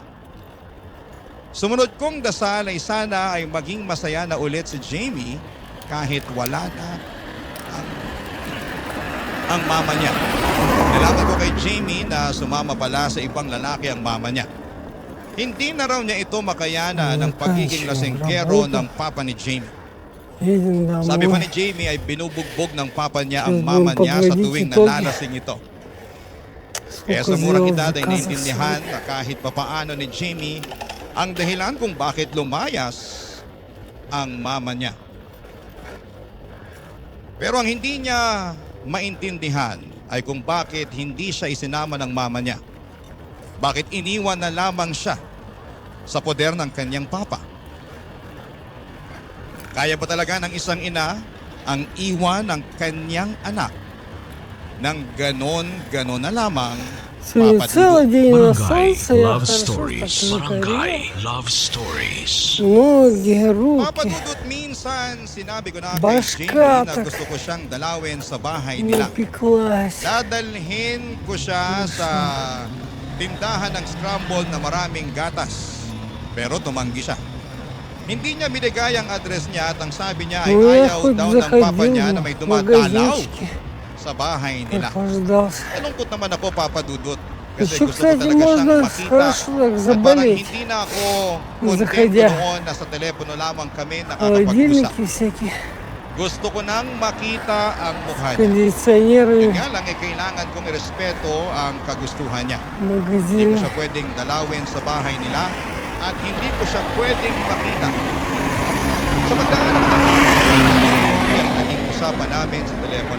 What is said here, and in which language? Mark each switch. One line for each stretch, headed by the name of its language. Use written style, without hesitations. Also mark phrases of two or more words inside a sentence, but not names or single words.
Filipino: Sumunod kong dasal ay sana ay maging masaya na ulit si Jamie kahit wala na ang mama niya. Nalaman ko kay Jamie na sumama pala sa ibang lalaki ang mama niya. Hindi na raw niya ito makayana ng pagiging lasengkero ng papa ni Jamie.
Russian: Едем домой.
Filipino: Sabi pa ni Jamie ay binubugbog ng papa niya ang mama niya sa tuwing nalalasing ito. Kaya sa murang edad ay naintindihan na kahit papaano ni Jamie ang dahilan kung bakit lumayas ang mama niya. Pero ang hindi niya maintindihan ay kung bakit hindi siya isinama ng mama niya. Bakit iniwan na lamang siya sa poder ng kanyang papa? Kaya ba talaga ng isang ina ang iwan ng kanyang anak ng ganon na lamang,
Russian: Сегодня
Filipino: Papa
Russian: целый
Filipino: Dudut?
Russian: день на
Filipino: Barangay
Russian: солнце, я
Filipino: Love
Russian: хорошо
Filipino: Stories.
Russian: так
Filipino: Barangay
Russian: загорел.
Filipino: Love Stories.
Russian: Ноги,
Filipino: Papa
Russian: руки,
Filipino: Dudut, minsan sinabi ko na kay
Russian: Bashka,
Filipino: Jamie na
Russian: tak.
Filipino: gusto ko siyang dalawin sa bahay nila.
Russian: напеклась.
Filipino: Dadalhin ko siya sa tindahan ng scramble na maraming gatas. Pero tumanggi siya. Hindi niya binigay ang address niya at ang sabi niya ay
Russian: Ну, я
Filipino: ayaw
Russian: хоть
Filipino: daw ng papa
Russian: заходил
Filipino: niya na
Russian: в
Filipino: may dumadalaw
Russian: магазинчики,
Filipino: sa bahay nila.
Russian: прохлаждался.
Filipino: Nalungkot naman ako, Papa Dudut. Kasi
Russian: Еще,
Filipino: gusto ko
Russian: кстати,
Filipino: talaga siyang
Russian: можно
Filipino: makita.
Russian: хорошо так
Filipino: At parang
Russian: заболеть.
Filipino: hindi na ako kontento
Russian: Заходя.
Filipino: noon na sa telepono lamang kami nakakapag-usap.
Russian: Холодильники всякие,
Filipino: Gusto ko nang makita ang mukha niya.
Russian: кондиционеры,
Filipino: Kaya lang kailangan kong irespeto ang kagustuhan niya. Hindi ko
Russian: магазины.
Filipino: siya pwedeng dalawin sa bahay nila at hindi ko siya pwedeng makita. Sa pagdaan ang naging usapan namin sa telepono.